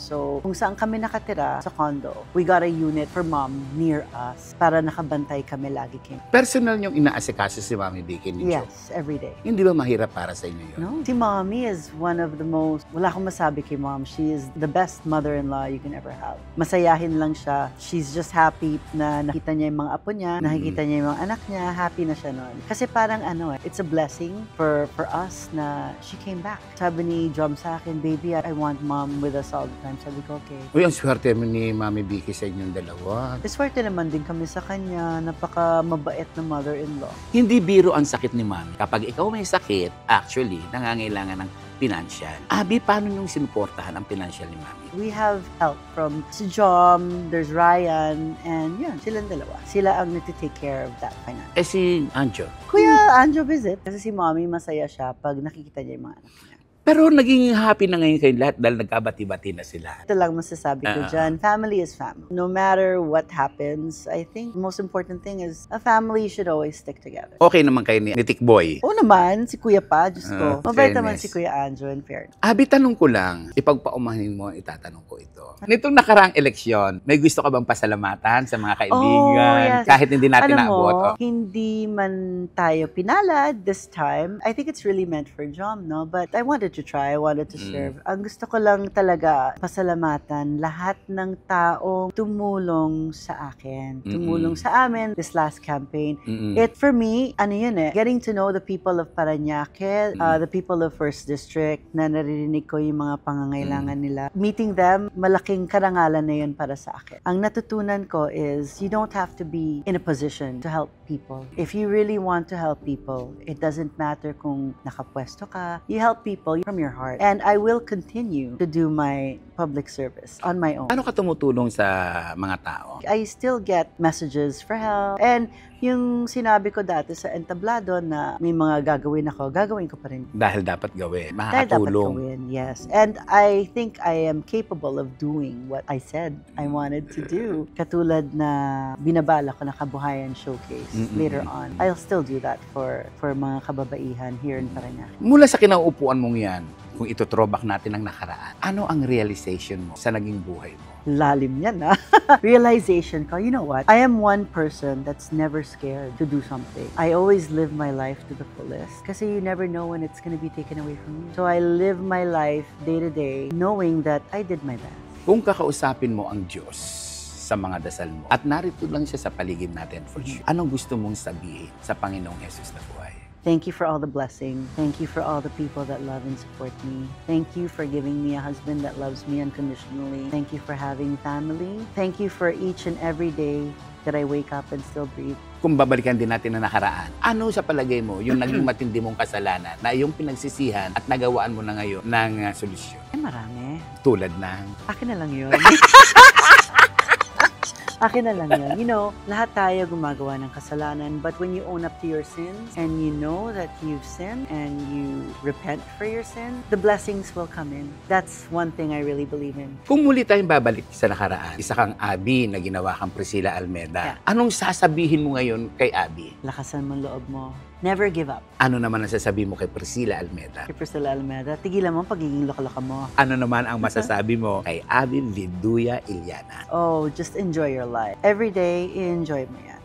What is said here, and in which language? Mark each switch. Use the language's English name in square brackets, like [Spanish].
[Filipino] So kung saan kami nakatira sa condo, [English] we got a unit for Mom near us [Filipino] para nakabantay kami lagi kayo. Personal yung inaasikaso si Mami Vicky ni Jo? [English] Yes, every day. [Filipino] Hindi ba mahirap para sa inyo yun? No? Si Mommy [English] is one of the most, [Filipino] wala akong masabi kay Mom. [English] She is the best mother-in-law you can ever have. [Filipino] Masayahin lang siya. [English] She's just happy [Filipino] na nakita niya yung mga apo niya, nakikita niya yung mga anak niya, [English] happy na siya nun. [Filipino] Kasi parang [English] it's a blessing for us na she came back. [Filipino] Sabi ni Jom sa akin, [English] baby, I want Mom with us all the time. Sabi [Filipino] Sabi ko, okay. Uy, ang swerte mo ni Mami Vicky sa inyong dalawa. Swerte naman din kami sa kanya. Napaka mabait na mother-in-law. Hindi biro ang sakit ni Mami. Kapag ikaw may sakit, actually, nangangailangan ng financial. Abi, paano niyong sinuportahan ang financial ni Mami? [English] We have help from si Jom, there's Ryan, and yun, silang dalawa. [Filipino] Sila ang nagtitake care of that finance. Eh si Anjo. [English] Kuya Anjo visit. [Filipino] Kasi si Mommy masaya siya pag nakikita niya yung mga anak niya. Pero naging happy na ngayon kayo lahat dahil nagkabati-bati na sila. Ito lang masasabi ko dyan. [English] Family is family. No matter what happens, I think the most important thing is a family should always stick together. [Filipino] Okay naman kayo ni Tik Boy. Oo naman, si Kuya pa, Diyos ko. Mabait naman si Kuya Anjo in fairness. Abi, tanong ko lang, ipagpaumahin mo, itatanong ko ito. Nitong nakaraang eleksyon, may gusto ka bang pasalamatan sa mga kaibigan? [English] yes. [Filipino] Kahit hindi natin Alam naabot. mo, hindi man tayo pinalad [English] this time. I think it's really meant for Jom, no? But I wanted to try. I wanted to serve. [Filipino] Ang gusto ko lang talaga pasalamatan lahat ng taong tumulong sa akin. Tumulong sa amin [English] this last campaign. [Filipino] It, for me, ano yun getting to know the people of Parañaque, the people of First District, na naririnig ko yung mga pangangailangan nila. Meeting them, malaking karangalan na yun para sa akin. [English] Ang natutunan ko is, you don't have to be in a position to help people. If you really want to help people, it doesn't matter [Filipino] kung nakapwesto ka. [English] You help people from your heart. And I will continue to do my public service on my own. [Filipino] Ano ka tumutulong sa mga tao? [English] I still get messages for help. [Filipino] And yung sinabi ko dati sa entablado na may mga gagawin ako, gagawin ko pa rin. Dahil dapat gawin. Dahil dapat Makakatulong. gawin, yes. [English] And I think I am capable of doing what I said I wanted to do. [Filipino] Katulad na binabala ko na Kabuhayan Showcase later on. [English] I'll still do that for mga kababaihan here in Parañaque. [Filipino] Mula sa kinauupuan mong yan, kung ito throwback natin ang nakaraan, ano ang realization mo sa naging buhay mo? [English] Lalim yan, Realization ko, you know what? I am one person that's never scared to do something. I always live my life to the fullest. Kasi you never know when it's gonna be taken away from you. So I live my life day to day knowing that I did my best. [Filipino] Kung kakausapin mo ang Diyos sa mga dasal mo, at narito lang siya sa paligid natin for sure, anong gusto mong sabihin sa Panginoong Jesus na buhay? [English] Thank you for all the blessing. Thank you for all the people that love and support me. Thank you for giving me a husband that loves me unconditionally. Thank you for having family. Thank you for each and every day that I wake up and still breathe. [Filipino] Kung babalikan din natin na nakaraan, ano sa palagay mo yung naging matindi mong kasalanan na iyong pinagsisihan at nagawaan mo na ngayon ng solusyon? Ay, marami. Tulad ng... Akin na lang yun. Akin na lang yun. You know, lahat tayo gumagawa ng kasalanan, [English] but when you own up to your sins and you know that you've sinned and you repent for your sin, the blessings will come in. That's one thing I really believe in. [Filipino] Kung muli tayong babalik sa nakaraan, isa kang Abby na ginawa kang Priscilla Almeda. [English] Yeah. [Filipino] Anong sasabihin mo ngayon kay Abby? Lakasan mo loob mo. Never give up. Ano naman ang sasabihin mo kay Priscilla Almeda? Kay Priscilla Almeda, tigilan mo ang pagiging loka-loka mo. Ano naman ang masasabi mo kay Abby Viduya Iliana? [English] Oh, just enjoy your life. Every day, [Filipino] enjoy mo yan.